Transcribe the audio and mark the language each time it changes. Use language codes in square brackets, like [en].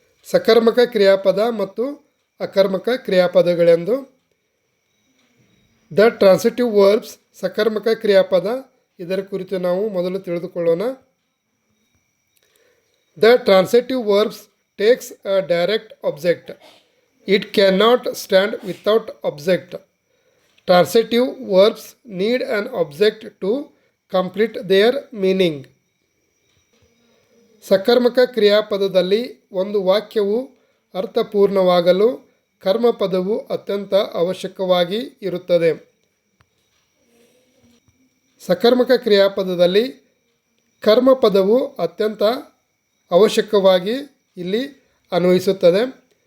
[kn] ಸಕರ್ಮಕ ಕ್ರಿಯಾಪದ ಮತ್ತು ಅಕರ್ಮಕ ಕ್ರಿಯಾಪದಗಳೆಂದು. The transitive verbs ಸಕರ್ಮಕ ಕ್ರಿಯಾಪದ, ಇದರ ಕುರಿತು ನಾವು ಮೊದಲು ತಿಳಿದುಕೊಳ್ಳೋಣ. [en] The transitive verbs takes a direct object. It cannot stand without object. Transitive verbs need an object to complete their meaning. [kn] ಸಕರ್ಮಕ ಕ್ರಿಯಾಪದದಲ್ಲಿ ಒಂದು ವಾಕ್ಯವು ಅರ್ಥಪೂರ್ಣವಾಗಲು ಕರ್ಮಪದವು ಅತ್ಯಂತ ಅವಶ್ಯಕವಾಗಿ ಇರುತ್ತದೆ. ಸಕರ್ಮಕ ಕ್ರಿಯಾಪದದಲ್ಲಿ ಕರ್ಮಪದವು ಅತ್ಯಂತ ಅವಶ್ಯಕವಾಗಿ ಇಲ್ಲಿ ಅನ್ವಯಿಸುತ್ತದೆ.